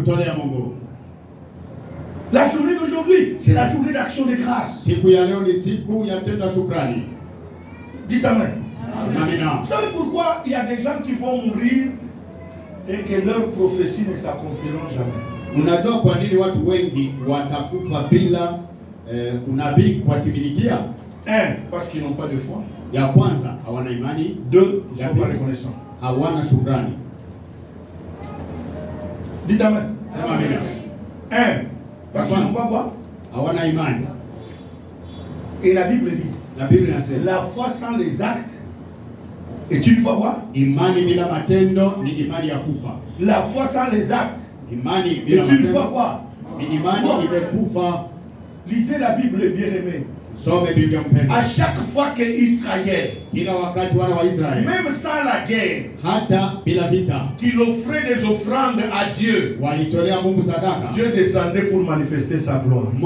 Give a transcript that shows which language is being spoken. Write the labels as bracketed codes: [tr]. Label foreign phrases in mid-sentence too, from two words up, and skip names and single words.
[fr] La journée d'aujourd'hui, c'est la journée d'action de grâce. Dites Amen. Vous savez pourquoi il y a des gens qui vont mourir et que leurs prophéties ne s'accompliront jamais? [sw] Unajua kwa nini watu wengi watakufa bila unabii kuwatimilikia? [fr] Parce qu'ils n'ont pas de foi. [sw] Ya kwanza hawana imani. [fr] Deux, ils ne sont pas reconnaissants. [sw] Hawana shukrani. [fr] Dites Amen. Amen. Parce qu'ils n'ont pas quoi? [sw] Hawana imani. [fr] Et la Bible dit, la foi sans les actes est une foi quoi? [sw] Imani bila matendo ni imani ya kufa. [fr] La foi sans les actes [sw] imani bila matendo [fr] est une foi quoi? [sw] Ni imani imekufa. [fr] Lisez la Bible, bien-aimé. À chaque fois que Israël, même sans la guerre, qu'il offrait des offrandes à Dieu, Dieu descendait pour manifester sa gloire.